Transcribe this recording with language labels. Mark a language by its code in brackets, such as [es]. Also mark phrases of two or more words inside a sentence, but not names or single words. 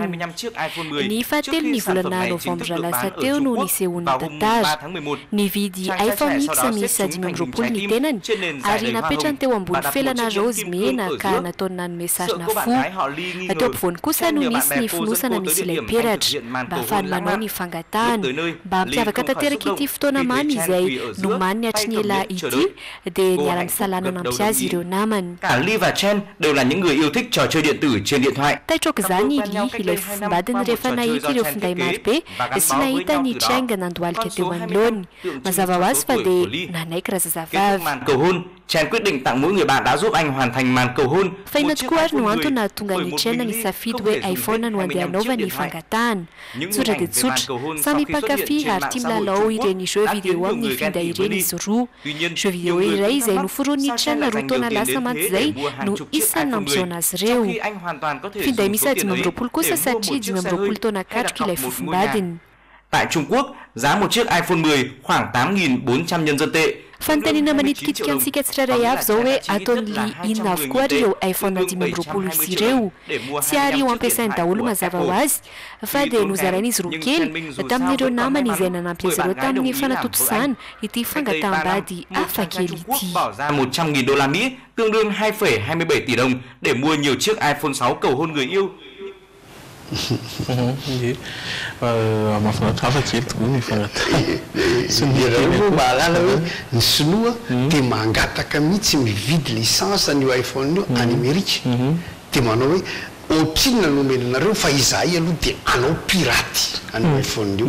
[mg] Ny fahatelo ny volana novambra lasa teo no nisehony tantara nividy iPhone X misy 520 ny tenany ary napetrany teo ambony felana rose mena ka nataony nanome sarina fo. Teo ampovoany kosa no nisy ny fonosana misy ilay peratra mba ahafahany manao ny fangatahana mba hampiavaka tanteraka ity fotoana mamy izay nomany ny hatry ny ela ity dia niara-ny salanana ampy azy ireo namany. [vi] Cả Lee và Chen đều là những người yêu thích trò chơi điện tử trên điện thoại. [mg] Taitroko izany Lee ilay fofombadiny rehefa nahita ireo finday marobe sy nahita ny Cheng nandohalika teo anoloany mazava ho azy fa dia nanaiky razazavavy. [vi] Màn cầu hôn, Chen quyết định tặng mỗi người bạn đã giúp anh hoàn thành màn cầu hôn. [mg] Faina tokoa ary no antony nahatonga ny Chen nisafidy hoe iPhone no andeha hanaova ny fangatahana. Tsotra dia tsotra, samy mpankafy ary tia milalao ireny [fr] jeux vidéo [mg] amin'ny finday ireny izy roa. [fr] Jeux vidéo [mg] iray izay noforoan'ny Chen roa taona lasa mantsy izay no isan'ny nampiseho azy ireo. Finday misy 520 kosa satria 520 taona katroka ilay fofombadiny. [vi] Tại Trung Quốc, giá một chiếc iPhone 10 khoảng 8.400 nhân dân tệ. [mg] Fanontaniana manitikitika antsika tsirairay avy zao hoe ataony Lee inona avokoa ary ireo iPhone 520 izy ireo. Tsy ary eo ampiasainy daholo mazava ho azy fa dia nozarainy izy roa kely tamin'ireo namany izay nanampy azy ireo tamin'ny fanatotosana ity fangataham-bady hafa kely ity. [vi] Bỏ ra 100.000 đô la Mỹ tương đương 2,27 tỷ đồng để mua nhiều chiếc iPhone 6 cầu hôn người yêu. [mg] Mahafinaritra hafa kely tokoa ny fangatahana. Ireo mahalala hoe ny sinoa dia mangataka mihitsy mividy licence an'io iPhone io any Amerika dia manao hoe ohatrinona nomenanareo fa izahay aloha dia anao piraty an'io iPhone io.